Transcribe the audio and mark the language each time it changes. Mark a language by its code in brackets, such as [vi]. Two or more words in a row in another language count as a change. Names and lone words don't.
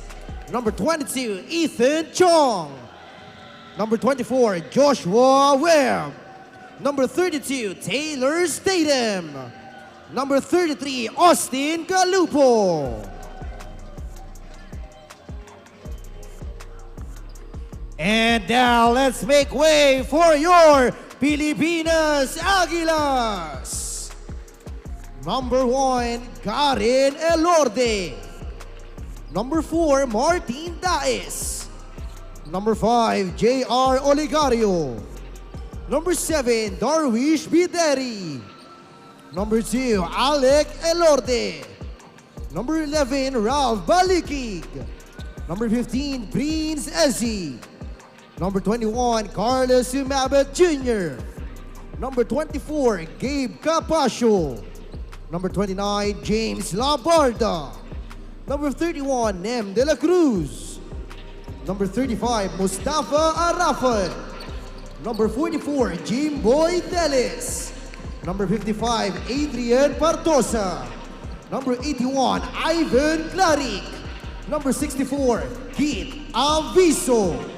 [en] Number 22, Ethan Chong. Number 24, Joshua Webb. Number 32, Taylor Statham. Number 33, Austin Galupo. And now let's make way for your Pilipinas Aguilas. Number 1, Karen Elorde. Number 4, Martin Daes. Number 5, J.R. Oligario. Number 7, Darwish Bideri. Number 2, Alec Elorde. Number 11, Ralph Balikig. Number 15, Prince Ezzy. Number 21, Carlos Sumabat Jr. Number 24, Gabe Capasio. Number 29, James Labarda. Number 31, Nem De La Cruz. Number 35, Mustafa Arafat. Number 44, Jimboy Teles. Number 55, Adrian Partosa. Number 81, Ivan Claric. Number 64, Kit Aviso.